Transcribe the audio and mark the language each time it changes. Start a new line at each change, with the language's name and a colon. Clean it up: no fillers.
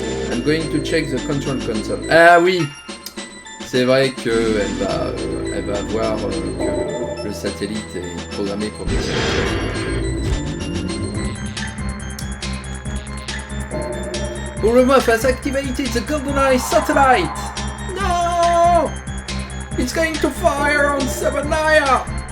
English: I'm going to check the control console.
French: Ah oui! C'est vrai qu'elle va voir que le satellite est programmé pour des
English: Urumov has activated the GoldenEye satellite! No! It's going to fire on Sabanaya!